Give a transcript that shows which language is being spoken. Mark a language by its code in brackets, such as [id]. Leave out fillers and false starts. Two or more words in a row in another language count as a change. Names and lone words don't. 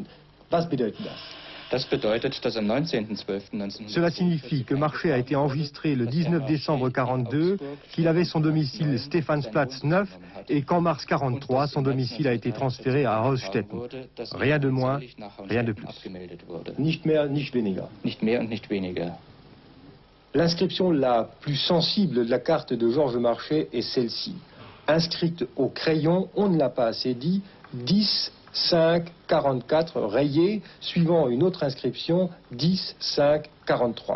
[de] Was bedeutet das? [fr] Cela signifie que Marchais a été enregistré le 19 décembre 1942, qu'il avait son domicile Stephansplatz 9 et qu'en mars 1943, son domicile a été transféré à Hausstetten. Rien de moins, rien de plus. [de] Nicht mehr, nicht weniger. [fr] L'inscription la plus sensible de la carte de Georges Marchais est celle-ci. Inscrite au crayon, on ne l'a pas assez dit, 10, 5, 44, rayée, suivant une autre inscription, 10, 5, 43.